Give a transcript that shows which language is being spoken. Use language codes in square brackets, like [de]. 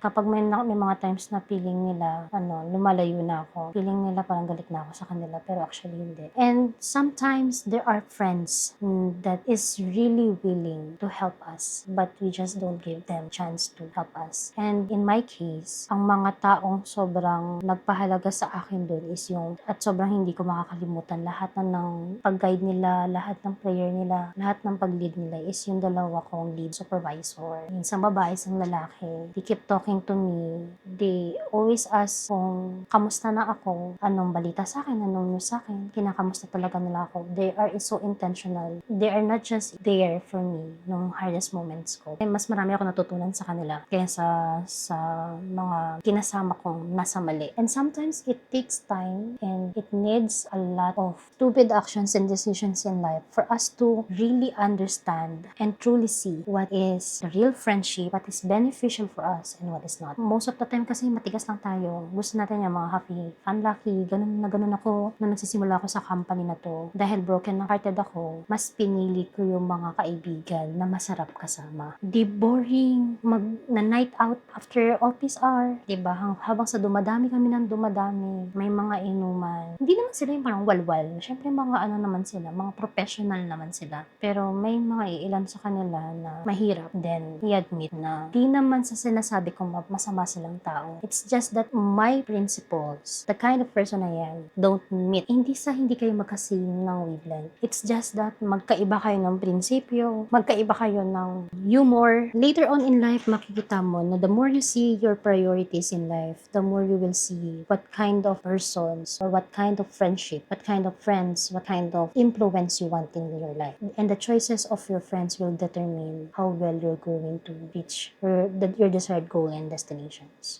[tl] Kapag may mga times na feeling nila, lumalayo na ako. Feeling nila parang galit na ako sa kanila. Pero actually hindi. [en] And sometimes there are friends that is really willing to help us. But we just don't give them chance to help us. And in my case, [tl] ang mga taong sobrang nagpahalaga sa akin doon is yung, at sobrang hindi ko makakalimutan, lahat ng pag-guide nila, lahat ng prayer nila, lahat ng pag-lead nila is yung dalawa kong lead supervisor. Isang babae, isang lalaki. [en] They keep talking to me. They always ask [tl] kung kamusta na ako, anong balita sa akin, anong news sa akin. Kinakamusta talaga nila ako. [en] They are so intentional. They are not just there for me nung hardest moments ko. [tl] Mas marami ako natutunan sa kanila kaya sa mga kinasama kong nasa mali. [en] And sometimes it takes time and it needs a lot of stupid actions and decisions in life for us to really understand and truly see what is the real friendship, what is beneficial for us and what is not. Most of the time [tl] kasi matigas lang tayo. Gusto natin yung mga [en] happy, fun, lucky, [tl] ganun ako nung nagsisimula ako sa company na to. Dahil broken hearted ako, mas pinili ko yung mga kaibigan na masarap kasama. Di boring na [en] night out after office hour, [tl] diba? Habang sa dumadami kami ng dumadami, may mga inuman. Hindi naman sila yung parang walwal. Siyempre mga naman sila, mga professional naman sila. Pero may mga iilan sa kanila na mahirap. Then, i-admit na di naman sa sinasabi kong masama silang tao. [en] It's just that my principles, the kind of person I am, don't meet. [tl] Hindi kayo magkasing ng wavelength. [en] It's just that [tl] magkaiba kayo ng prinsipyo, magkaiba kayo ng humor. [en] Later on in life, [tl] makikita mo na [en] the more you see your priorities in life, the more you will see what kind of persons or what kind of friendship, what kind of friends, what kind of influence you want in your life. And the choices of your friends will determine how well you're going to reach your desired goal and destinations.